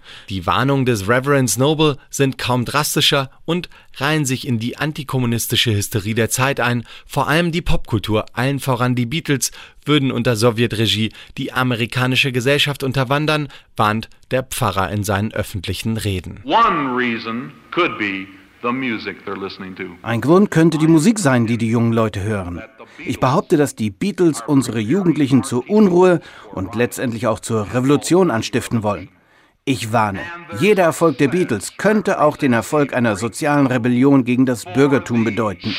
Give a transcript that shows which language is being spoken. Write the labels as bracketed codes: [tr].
[de] Die Warnungen des Reverend Noble sind kaum drastischer und reihen sich in die antikommunistische Hysterie der Zeit ein. Vor allem die Popkultur, allen voran die Beatles, würden unter Sowjetregie die amerikanische Gesellschaft unterwandern, warnt der Pfarrer in seinen öffentlichen Reden. [en] One reason could be the music they're listening to. [de] Ein Grund könnte die Musik sein, die die jungen Leute hören. Ich behaupte, dass die Beatles unsere Jugendlichen zur Unruhe und letztendlich auch zur Revolution anstiften wollen. Ich warne, jeder Erfolg der Beatles könnte auch den Erfolg einer sozialen Rebellion gegen das Bürgertum bedeuten.